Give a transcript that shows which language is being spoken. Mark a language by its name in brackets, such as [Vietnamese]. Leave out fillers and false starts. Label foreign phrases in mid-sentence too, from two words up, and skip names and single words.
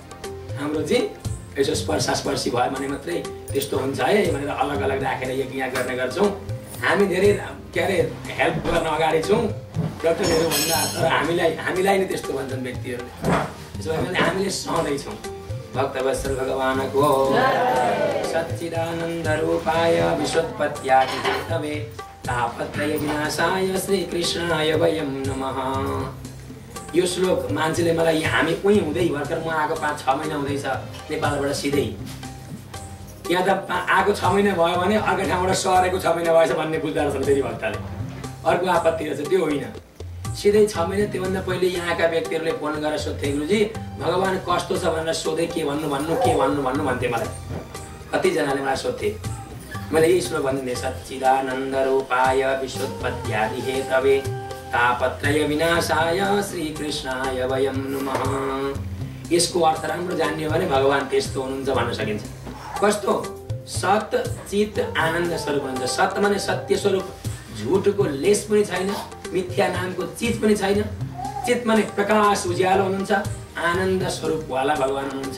[Nepali] हाम्रो चाहिँ यसो स्पर्शी भयो भने मात्रै त्यस्तो हुन्छ है भनेर अलग अलग राखेर यज्ञ गर्ने गर्छौँ। हामी धेरै के अरे हेल्प गर्न अगाडि छौँ डाक्टरहरू भन्दा, तर हामीलाई नै त्यस्तो भन्छन् व्यक्तिहरूले। त्यसो भए हामीले सहँदैछौँ। भक्तवत्सल भगवानको [Sanskrit] सच्चिदानन्द रूपाय विश्वोत्पत्त्यादिहेतवे तापत्रय विनाशाय श्रीकृष्णाय वयं नमः। [Nepali] यो श्लोक मान्छेले मलाई हामी उहीँ हुँदै भर्खर म आएको 5-6 महिना हुँदैछ नेपालबाट सिधै, यहाँ त आएको 6 महिना भयो भने अर्को ठाउँबाट सरेको 6 महिना भएछ भन्ने बुझ्दो रहेछ फेरि भक्तले, अर्को आपत्ति रहेछ। त्यो होइन, सिधै 6 महिना त्योभन्दा पहिले यहाँका व्यक्तिहरूले फोन गरेर सोध्थे, गुरुजी भगवान कस्तो छ भनेर सोधे, के भन्नु भन्थे मलाई। कतिजनाले मलाई सोध्थे, मैले यही श्लोक भनिदिएँ, [Sanskrit] सच्चिदानन्द रूपाय विश्वोत्पत्त्यादिहेतवे तापत्रय विनाशाय श्रीकृष्णाय वयं नमः। [Nepali] यसको अर्थ राम्रो जान्ने हो भने भगवान त्यस्तो हुनुहुन्छ भन्न सकिन्छ। कस्तो? सत चित आनन्द स्वरूप हुनुहुन्छ। सत माने सत्य स्वरूप, झुटको लेस पनि छैन, मिथ्या नामको चिज पनि छैन। चित माने प्रकाश उज्यालो हुनुहुन्छ, आनन्द स्वरूप वाला भगवान हुनुहुन्छ।